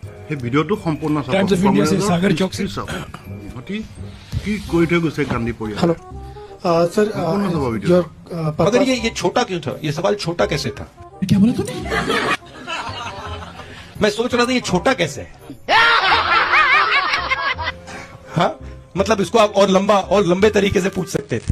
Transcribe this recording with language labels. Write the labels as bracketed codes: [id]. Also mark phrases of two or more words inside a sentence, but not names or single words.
[as] সেই ভিডিঅ'টো সম্পূৰ্ণ চাওক [hi] Times of India से सागर चौक से [as] ইহঁতি কি কৰি থৈ গৈছে গান্ধী পৰিয়াল [en] hello sir your [hi] मगर ये छोटा क्यों था? ये सवाल छोटा कैसे था? क्या बोला तूने? मैं सोच रहा था ये छोटा कैसे है। हाँ मतलब इसको आप और लंबे तरीके से पूछ सकते थे।